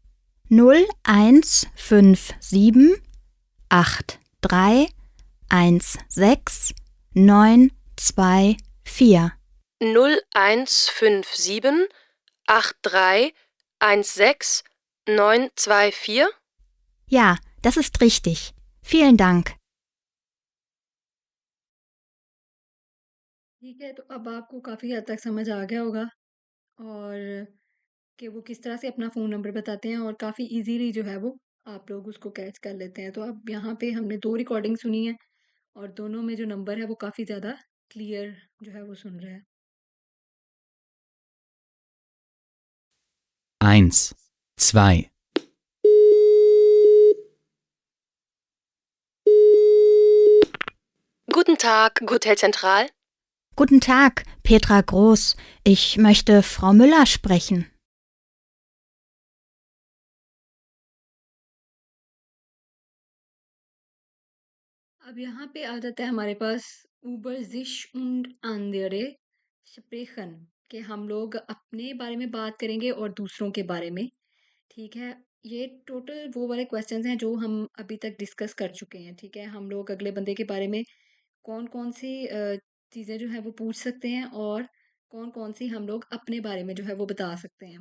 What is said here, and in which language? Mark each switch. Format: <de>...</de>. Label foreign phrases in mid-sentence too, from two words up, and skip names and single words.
<de>0157 83 16 924. 0157 83 16 924. Ja, das ist richtig. Vielen Dank.</de> <hi>ठीक है, तो अब आपको काफ़ी हद तक समझ आ गया होगा और कि वो किस तरह से अपना फ़ोन नंबर बताते हैं और काफ़ी ईज़िली जो है वो आप लोग उसको कैच कर लेते हैं। तो अब यहाँ पे हमने 2 रिकॉर्डिंग सुनी है और दोनों में जो नंबर है वो काफ़ी ज़्यादा क्लियर जो है वो सुन रहा है। 1, 2,</hi> <de>Guten Tag, Hotel Zentral. Guten Tag, Petra Groß. Ich möchte Frau Müller sprechen.</de> <hi>अब यहाँ पे आ जाता है हमारे पास</hi> <de>über sich und andere sprechen</de> <hi>कि हम लोग अपने बारे में बात करेंगे और दूसरों के बारे में, ठीक है? ये टोटल वो वाले क्वेश्चंस हैं जो हम अभी तक डिस्कस कर चुके हैं, ठीक है? हम लोग अगले बंदे के बारे में कौन-कौन सी चीज़ें जो हैं वो पूछ सकते हैं और कौन-कौन सी हम लोग अपने बारे में जो है वो बता सकते हैं।</hi>